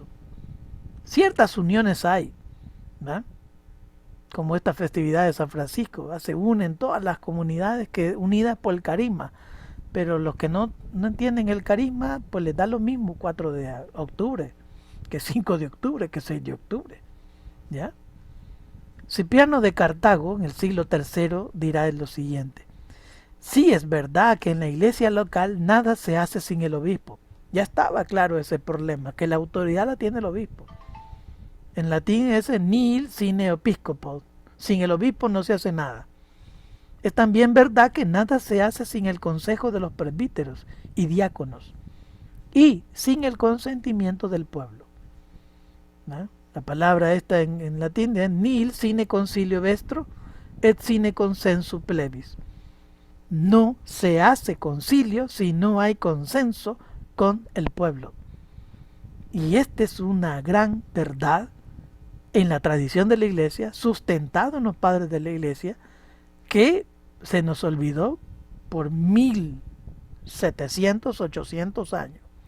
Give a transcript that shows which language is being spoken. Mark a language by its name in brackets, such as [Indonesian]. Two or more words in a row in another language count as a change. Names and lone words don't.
[Spanish] Ciertas uniones hay, ¿no?, como esta festividad de San Francisco, se unen todas las comunidades unidas por el carisma, pero los que no entienden el carisma, pues les da lo mismo 4 de octubre, que 5 de octubre, que 6 de octubre, ¿ya? Cipriano de Cartago, en el siglo III, dirá lo siguiente: sí es verdad que en la iglesia local nada se hace sin el obispo. Ya estaba claro ese problema, que la autoridad la tiene el obispo. En latín es [Latin] nihil sine episcopo. [Spanish] Sin el obispo no se hace nada. Es también verdad que nada se hace sin el consejo de los presbíteros y diáconos y sin el consentimiento del pueblo, ¿no? La palabra esta en latín es [Latin] nihil sine concilio vestro et sine consensu plebis. [Spanish] No se hace concilio si no hay consenso con el pueblo. Y esta es una gran verdad en la tradición de la iglesia, sustentado en los padres de la iglesia, que se nos olvidó por 1700, 800 años.